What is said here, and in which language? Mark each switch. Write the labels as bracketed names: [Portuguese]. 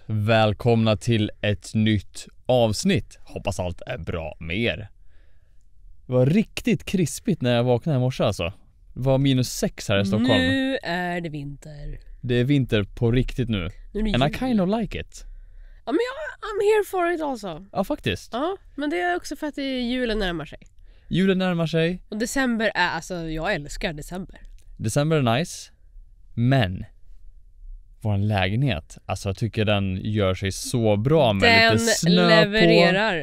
[Swedish] Välkomna till ett nytt avsnitt. Hoppas allt är bra med er. Det var riktigt krispigt när jag vaknade i morse alltså. Det var -6 här i Stockholm. Nu är det vinter. Det är vinter på riktigt nu. [English] And I kind of like it. [Swedish] Ja men [English] I'm here for it also. [Swedish] Ja faktiskt. Ja, men det är också för att julen närmar sig. Julen närmar sig. Och december är, alltså jag älskar december. December är nice. Men vår lägenhet, alltså jag tycker den gör sig så bra med den lite snö levererar.